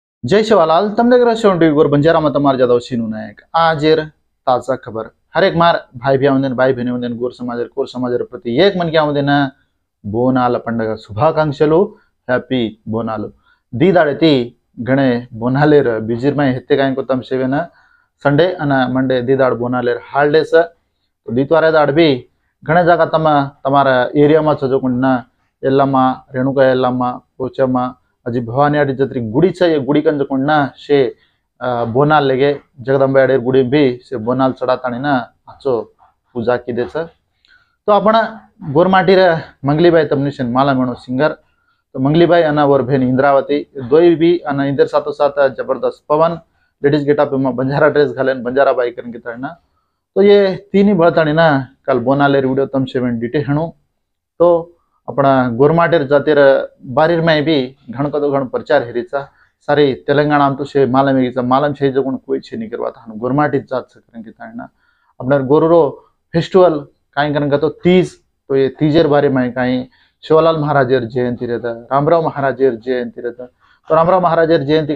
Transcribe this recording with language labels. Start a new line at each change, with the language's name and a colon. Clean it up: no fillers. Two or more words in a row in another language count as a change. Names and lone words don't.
Lambadi: जय शिवालाल तमने टीवी बंजारा में तमार जादव सीनू नायक आजेर ताजा खबर हर एक मार भाई भी आउंदेन भाई बहन आउंदेन कोर समाज प्रति एक मन के आउंदेन
Telugu: బోనాల పండగ శుభాకాంక్షలు
Lambadi: हैप्पी बोनालु दीदाड़ेती गणे बोनालेर बिजिर में हेत्ते कायन को तम सेवेन संडे अना मंडे दीदाड़ बोनालेर हालिडेस तो दीतवारे दाड़ भी घणे जागा तमारा एरिया में चजोकुंडना एल्लम्मा रेणुका एल्लम्मा पोचम्मा अजी भवानी आड़ी जत्री गुड़ी ये गुड़ी कंजकुंडना शे बोनाल लेगे जगदंबा अडेर गुड़ी भी से बोनाल चढ़ातानी ना आचो पूजा की देच तो आपण गोरमाटी रे मंगलीबाई तमनीशन माला मेणो सिंगर तो मंगलीबाई अना वर भेन इंद्रावती दोई भी अना इंदर साथो साथ जबरदस्त पवन
English: ladies getup
Lambadi: में बंजारा ड्रेस घालेन बंजारा बाई करन गिताना तो ये तीन ही बळतानी ना कल बोनालेर वीडियो तम सेवन डिटे हणु तो अपना गोरमाटेर जातेर बारीर में भी घण कदो घण प्रचार हेरीचा सारी तेलंगाना तो शे मालम हेरीचा मालम शे जो कोई छे नहीं करवाता हन गोरमाटी जात सकरन के ताना अपना गोरुरो फेस्टिवल काई करन तो तीज तो ये तीजेर बारे में काई शिवलाल महाराजेर जयंती रहता रामराव महाराजेर जयंती रहता तो रामराव महाराजेर जयंती